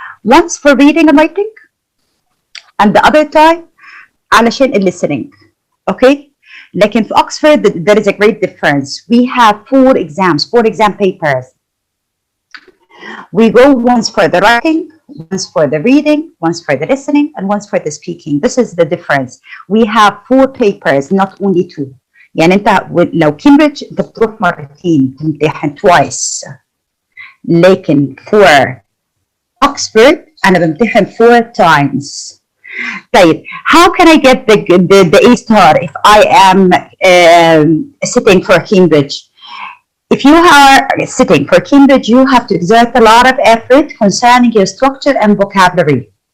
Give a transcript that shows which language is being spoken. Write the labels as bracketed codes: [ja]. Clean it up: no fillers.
[en] Once for reading and writing, and the other time علشان listening. Okay? [ar] لكن في [en] Oxford, there is a great difference. We have 4 exam papers. We go once for the writing, once for the reading, once for the listening, and once for the speaking. This is the difference. We have 4 papers, not only 2. [ar] يعني انت لو كامبريدج انت بتروح مرتين تمتحن twice. [en] لكن for Oxford [ar] انا بمتحن [en] 4 times. طيب, how can I get the A star if I am sitting for Cambridge? If you are sitting for Cambridge, you have to exert a lot of effort concerning your structure and vocabulary.